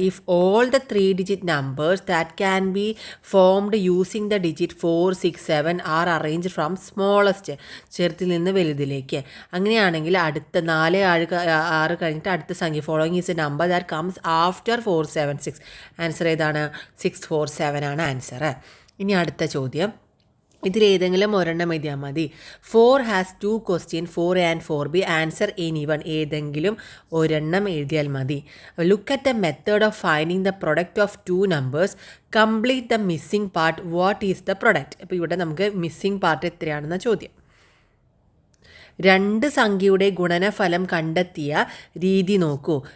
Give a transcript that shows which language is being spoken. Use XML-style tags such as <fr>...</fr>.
<en>if all the 3 digit numbers that can be formed using the digit 4 6 7 are arrange from smallest,</en> <ml>ചെറുതിൽ നിന്ന് വലുതിലേക്ക്. അങ്ങനെയാണെങ്കിൽ അടുത്ത 4 6 കഴിഞ്ഞിട്ട് അടുത്ത സംഖ്യ</ml> <en>Following is a number that comes after 4 7 6.</en> <ml>Answer ഏതാണ്? 647 ആണ് ആൻസർ. ഇനി അടുത്ത ചോദ്യം, ഇതിലേതെങ്കിലും ഒരെണ്ണം എഴുതിയാൽ മതി.</ml> <en>4 has 2 question 4A and 4B. Answer any one.</en> <ml>ഏതെങ്കിലും ഒരെണ്ണം എഴുതിയാൽ മതി.</ml> <en>Look at the method of finding the product of 2 numbers. Complete the missing part. What is the product?</en> <ml>അപ്പോൾ ഇവിടെ നമുക്ക് മിസ്സിംഗ് പാർട്ട് എത്രയാണെന്ന ചോദ്യം. 2 സംഖ്യയുടെ ഗുണനഫലം കണ്ടെത്തിയ രീതി നോക്കൂ.</ml>